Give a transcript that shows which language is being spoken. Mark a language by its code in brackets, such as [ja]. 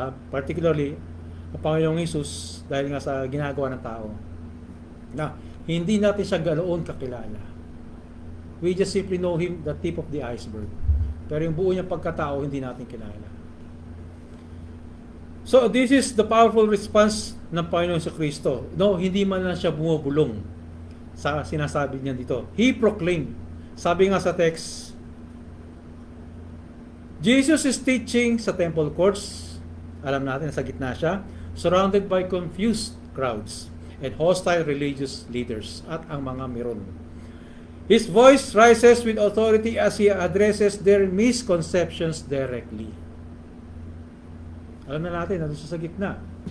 [tl] Particularly, ang Panginoong Hesus dahil nga sa ginagawa ng tao. Na hindi natin siya ganoon kakilala. [en] We just simply know Him, the tip of the iceberg. [tl] Pero yung buo niyang pagkatao, hindi natin kilala. [en] So, this is the powerful response [tl] ng Panginoon sa Kristo. No, hindi man lang siya bumubulong sa sinasabi niya dito. [en] He proclaimed. [tl] Sabi nga sa text, [en] Jesus is teaching sa temple courts. [tl] Alam natin, sa gitna siya. [en] Surrounded by confused crowds and hostile religious leaders [tl] at ang mga meron. [en] His voice rises with authority as he addresses their misconceptions directly. [tl] Alam na natin, nandun siya sa gitna.